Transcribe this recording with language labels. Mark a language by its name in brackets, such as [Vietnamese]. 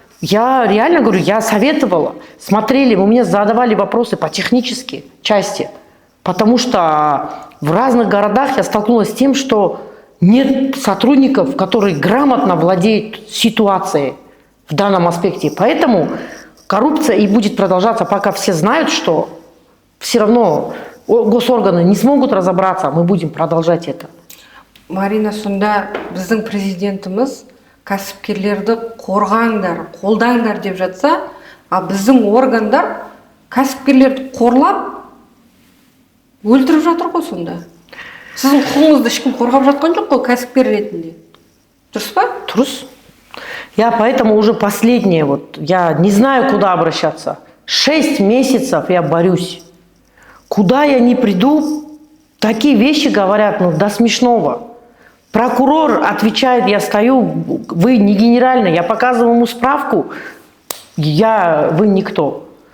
[Russian] Я реально говорю, я советовала, смотрели, вы мне задавали вопросы по технической части, потому что в разных городах я столкнулась с тем, что нет сотрудников, которые грамотно владеют ситуацией в данном аспекте. Поэтому коррупция и будет продолжаться, пока все знают, что все равно госорганы не смогут разобраться, мы будем продолжать это. [Kazakh] Марина, сонда біздің президентіміз кәсіпкерлерді қорғаңдар, қолдаңдар деп жатса, а біздің органдар кәсіпкерлерді қорлап өлтіріп жатыр ғой сонда. Сіздің құқығыңызды ешкім қорғап жатқан жоқ қой кәсіпкер ретінде. Дұрыс па? Дұрыс. [Russian] Я поэтому уже последнее, я не знаю, куда обращаться. 6 месяцев я борюсь. Куда я не приду, такие вещи говорят, до смешного. Прокурор отвечает, я стою, вы не генеральный, я показываю ему справку, вы никто.